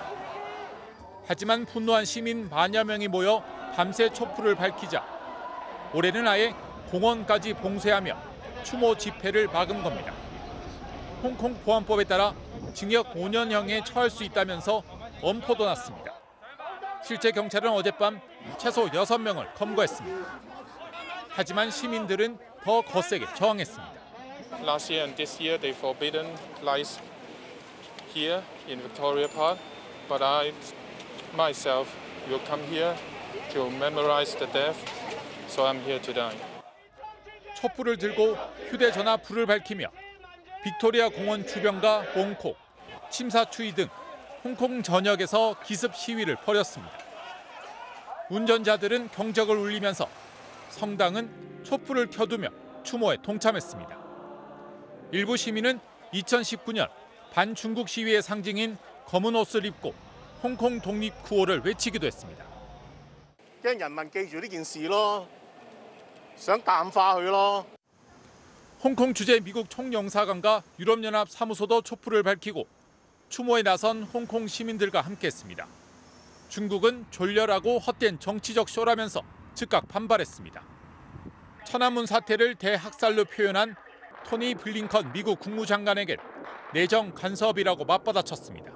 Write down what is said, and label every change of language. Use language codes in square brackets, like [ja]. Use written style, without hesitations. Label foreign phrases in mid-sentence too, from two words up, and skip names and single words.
[ko] 하지만 분노한 시민 만여 명이 모여 밤새 촛불을 밝히자 올해는 아예 공원까지 봉쇄하며 추모 집회를 막은 겁니다. 홍콩 보안법에 따라 징역 5년형에 처할 수 있다면서 엄포도 났습니다. 실제 경찰은 어젯밤 최소 6명을 검거했습니다. 하지만 시민들은 더 거세게 저항했습니다. [en] Last year and this year they forbidden lights here in Victoria Park, but I myself will come here to memorize the death, so I'm here today. [ko] 촛불을 들고 휴대전화 불을 밝히며 빅토리아 공원 주변과 몽콕, 침사추이 등 홍콩 전역에서 기습 시위를 벌였습니다. 운전자들은 경적을 울리면서 성당은 촛불을 켜두며 추모에 동참했습니다. 일부 시민은 2019년 반중국 시위의 상징인 검은 옷을 입고 홍콩 독립 구호를 외치기도 했습니다. [yue] 讓人民記住呢件事咯，想淡化佢咯。 [ko] 홍콩 주재 미국 총영사관과 유럽연합 사무소도 촛불을 밝히고 추모에 나선 홍콩 시민들과 함께했습니다. 중국은 졸렬하고 헛된 정치적 쇼라면서 즉각 반발했습니다. 천안문 사태를 대학살로 표현한 토니 블링컨 미국 국무장관에겐 내정 간섭이라고 맞받아쳤습니다.